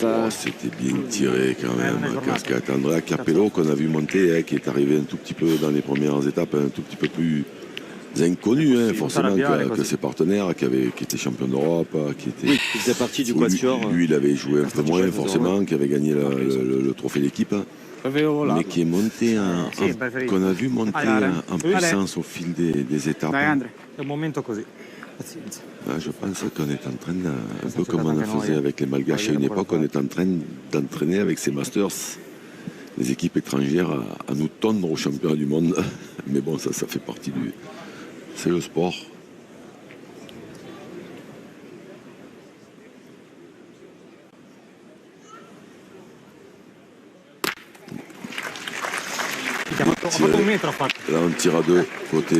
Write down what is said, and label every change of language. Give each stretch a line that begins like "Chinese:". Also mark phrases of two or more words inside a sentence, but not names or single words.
French: C'était bien tiré quand même, casquette. Andrea Capello qu'on a vu monter, qui est arrivé un tout petit peu dans les premières étapes, un tout petit peu plus inconnu, forcément, que ses partenaires, qui étaient champions d'Europe, qui étaient... Oui, il faisait partie du quatuor. Lui, il avait joué un peu moins, forcément, qui avait gagné le trophée d'équipe, mais qui est monté, qu'on a vu monter en puissance au fil des étapes.
Italian: È un momento così. Pazienza.
French: Je pense qu'on est en train, un peu comme on faisait avec les Malgaches à une époque, on est en train d'entraîner avec ces Masters les équipes étrangères à nous tondre aux championnats du monde. Mais bon, ça fait partie du... C'est le sport. Là, on tire à deux côté.